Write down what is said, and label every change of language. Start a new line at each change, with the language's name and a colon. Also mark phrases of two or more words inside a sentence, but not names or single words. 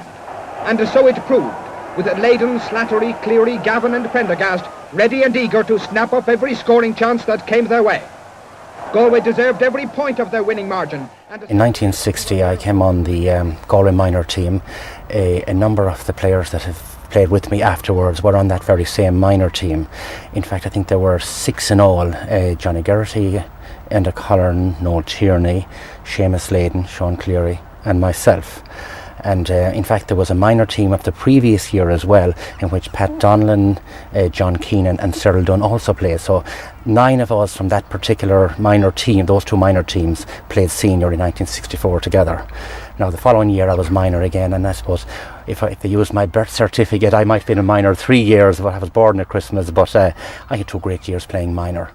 English: And so it proved, with Leyden, Slattery, Cleary, Gavin and Prendergast ready and eager to snap up every scoring chance that came their way. Galway deserved every point of their winning margin. In 1960 I came on the Galway minor team. A number of the players that have played with me afterwards were on that very same minor team. In fact, I think there were 6 in all. Johnny Geraghty, Enda Collern, Noel Tierney, Seamus Leyden, Sean Cleary and myself. And in fact there was a minor team of the previous year as well, in which Pat Donlan, John Keenan and Cyril Dunn also played. So 9 of us from that particular minor team, those 2 minor teams, played senior in 1964 together. Now the following year I was minor again, and I suppose if they used my birth certificate I might have been a minor 3 years, but I was born at Christmas, but I had 2 great years playing minor.